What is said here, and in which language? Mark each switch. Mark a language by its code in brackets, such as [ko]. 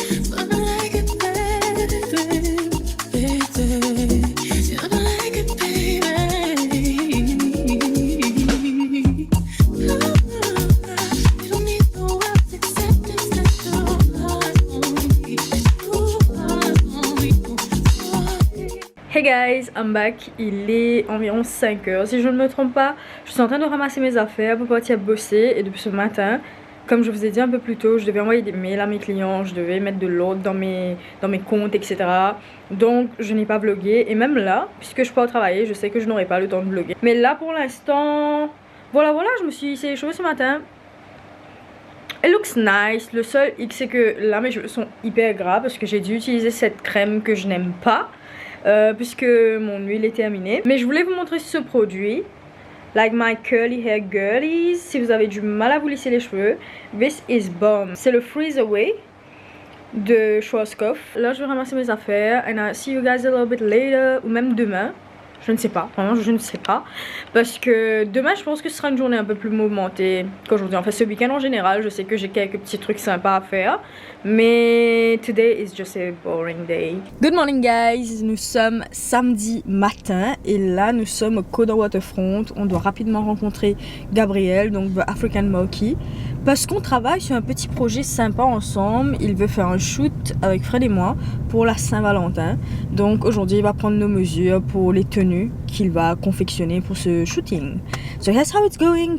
[en] But I like it, baby. But I like it, baby. You don't need the world's acceptance that you are only. You are only. Hey guys, I'm back. [fr] Il est environ 5 h si je ne me trompe pas. Je suis en train de ramasser mes affaires pour partir bosser. Et depuis ce matin, comme je vous ai dit un peu plus tôt, je devais envoyer des mails à mes clients, je devais mettre de l'ordre dans mes comptes, etc. Donc je n'ai pas vlogué. Et même là, puisque je pars travailler, je sais que je n'aurai pas le temps de vlogger. Mais là pour l'instant, voilà, je me suis essayé les cheveux ce matin. [en] It looks nice. [fr] Le seul hic, c'est que là mes cheveux sont hyper gras parce que j'ai dû utiliser cette crème que je n'aime pas. Puisque mon huile est terminée. Mais je voulais vous montrer ce produit. [en] Like my curly hair girlies. [fr] Si vous avez du mal à vous lisser les cheveux, [en] this is bomb. [fr] C'est le Freeze Away de Schwarzkopf. Là je vais ramasser mes affaires. [en] And I'll see you guys a little bit later. [fr] Ou même demain. Je ne sais pas, vraiment je ne sais pas. Parce que demain je pense que ce sera une journée un peu plus mouvementée qu'aujourd'hui. En fait ce week-end en général, je sais que j'ai quelques petits trucs sympas à faire. Mais [en] today is just a boring day. Good morning guys, [fr] nous sommes samedi matin. Et là nous sommes au Codor Waterfront. On doit rapidement rencontrer Gabriel, donc The African Monkey. Parce qu'on travaille sur un petit projet sympa ensemble. Il veut faire un shoot avec Fred et moi pour la Saint-Valentin. Donc aujourd'hui il va prendre nos mesures pour les tenues qu'il va confectionner pour ce shooting. [en] So that's how it's going.